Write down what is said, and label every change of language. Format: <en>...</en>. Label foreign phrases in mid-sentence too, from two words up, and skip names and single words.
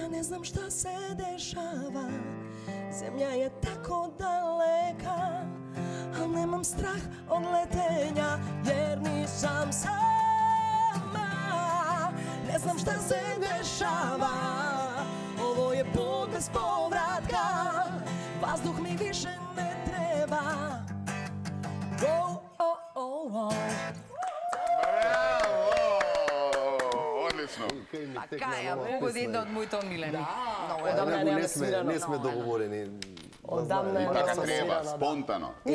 <sr>znam šta se dešava, zemlja je tako daleka, al nemam strah od letenja, jer nisam sama. Ne znam šta se dešava, ovo je put bez povratka, vazduh mi više ne treba. Oh, oh, oh, oh.</sr> <mk>Браво! Одлично. Така е, погоди една од моите омилени. Много е Да, добра. не сме договорени. Одамна И е така асоцирана, треба, да. спонтано. Ние</mk>